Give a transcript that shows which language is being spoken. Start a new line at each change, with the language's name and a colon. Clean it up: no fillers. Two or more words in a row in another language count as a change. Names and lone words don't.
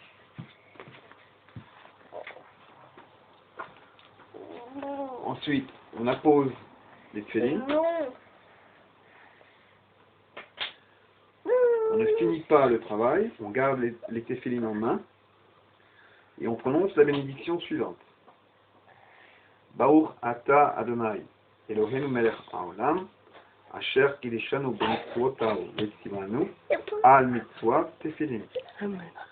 French: Ensuite, on appose les tefilin. On ne finit pas le travail, on garde les tefilin en main et on prononce la bénédiction suivante.
Hebrew: ברוך אתה ה' אלוהינו מלך העולם אשר קדשנו במצוותיו וצונו על מצוות תפילין. Amen.